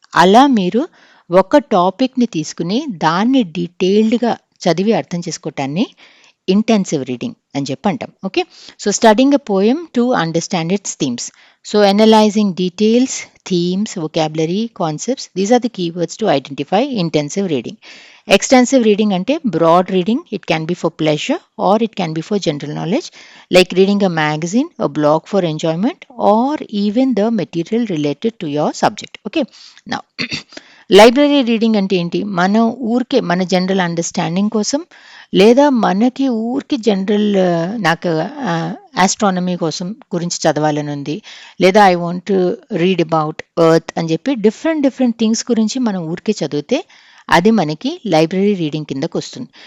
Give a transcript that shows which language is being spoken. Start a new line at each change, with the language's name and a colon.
Telugu: అలా మీరు ఒక టాపిక్‌ని తీసుకుని దాన్ని డీటెయిల్డ్‌గా చదివి అర్థం చేసుకోవటాన్ని ఇంటెన్సివ్ రీడింగ్ అని చెప్పి అంటాం. Okay.
English: So, studying a poem to understand its themes. So, analysing details, themes, vocabulary, concepts these are the keywords to identify intensive reading. Extensive reading
Telugu: ante
English: broad reading. It can be for pleasure or it can be for general knowledge, like reading a magazine, a blog for enjoyment, or even the material related to your subject. Okay.
Telugu: Now, library reading అంటే ఏంటి? మనం ఊరికే మన general understanding కోసం, లేదా మనకి ఊరికే general నాకు ఆస్ట్రానమీ కోసం గురించి చదవాలని ఉంది, లేదా
English: I want to read about earth
Telugu: అని చెప్పి డిఫరెంట్ థింగ్స్ గురించి మనం ఊరికే చదివితే అది మనకి లైబ్రరీ రీడింగ్ కిందకు వస్తుంది.